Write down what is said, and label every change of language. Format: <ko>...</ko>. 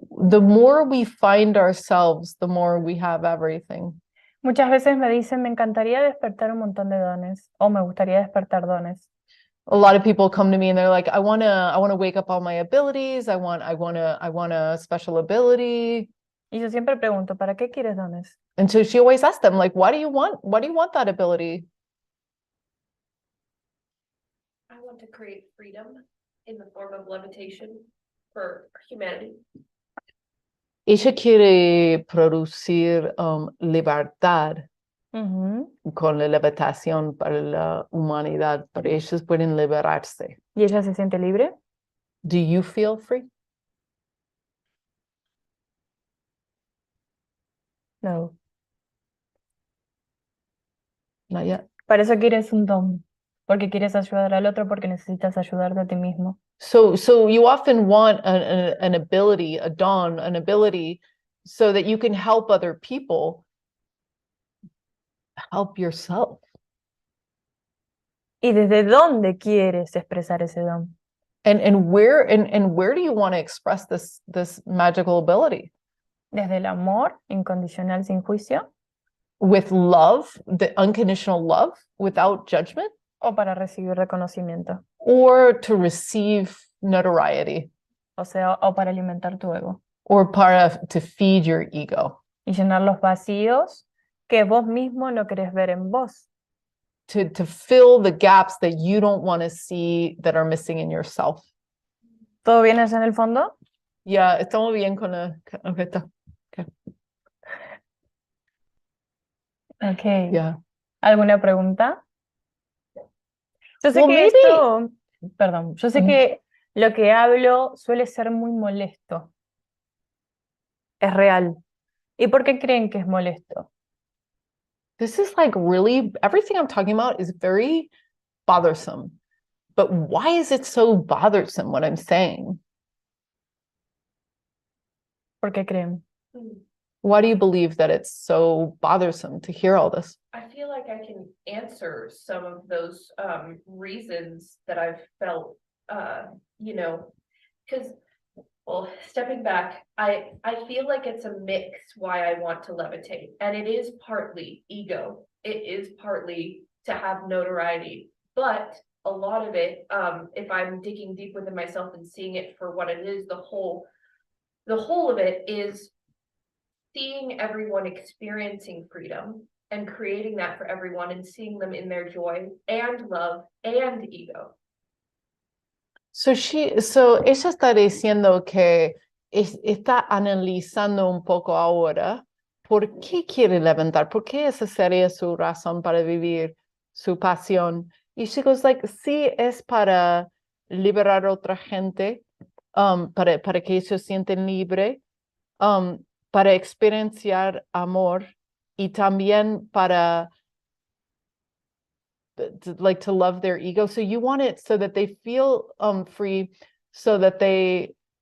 <en>The more we find ourselves, the more we have everything.</en> <es>Muchas veces me dicen, me encantaría despertar un montón de dones. O me gustaría despertar dones.</es> <en>A lot of people come to me and they're like, I wanna wake up all my abilities. I want a special ability.</en> <es>Y yo siempre pregunto, ¿para qué quieres dones?</es> <en>And so she always asks them, like, why do you want that ability? I want to create freedom in the form of levitation for humanity.</en> <es>Ella quiere producir libertad Ujú. con la levitación para la humanidad, para ellos pueden liberarse. ¿Y ella se siente libre?</es> <en>Do you feel free? No. Not yet.</en> <es>Para eso quieres un don, porque quieres ayudar al otro, porque necesitas ayudarte a ti mismo.</es> <en>So you often want an ability, a dawn, an ability, so that you can help other people, help yourself.</en> <es>¿Y desde dónde quieres expresar ese don?</es> <en>And where do you want to express this magical ability?</en> <es>¿Desde el amor incondicional sin juicio?</es> <en>With love, the unconditional love, without judgment,</en> <es>¿O para recibir reconocimiento?</es> <en>or to receive notoriety,</en> <es>O sea, o para alimentar tu ego.</es> <en>or to feed your ego,</en> <es>Y llenar los vacíos que vos mismo no querés ver en vos.</es> <en>to fill the gaps that you don't want to see that are missing in yourself.</en> <es>¿Todo bien allá en el fondo? Yeah, estamos bien con okay, está.</es> <en>Ok. Yeah.</en> <es>¿Alguna pregunta? Yo sé</es> <en>Well,</en> <es>que</es> <en>maybe-</en> <es>esto, perdón, yo sé Mm. que lo que hablo suele ser muy molesto. Es real. ¿Y por qué creen que es molesto?</es> <en>This is like really, everything I'm talking about is very bothersome. But why is it so bothersome what I'm saying?</en> <es>¿Por qué creen?</es> <en>Why do you believe that it's so bothersome to hear all this? I feel like I can answer some of those reasons that I've felt, you know, because, well, stepping back, I feel like it's a mix why I want to levitate, and it is partly ego. It is partly to have notoriety, but a lot of it, if I'm digging deep within myself and seeing it for what it is, the whole of it is seeing everyone experiencing freedom and creating that for everyone and seeing them in their joy and love and ego.</en> <es>So ella está diciendo que está analizando un poco ahora por qué quiere levantar, por qué esa sería su razón para vivir, su pasión. Y</es> <en>she goes like,</en> <es>sí, es para liberar a otra gente, para que ellos se sienten libres, para experienciar amor y también para</es> <en>to love their ego. So you want it so that they feel free, so that they</en>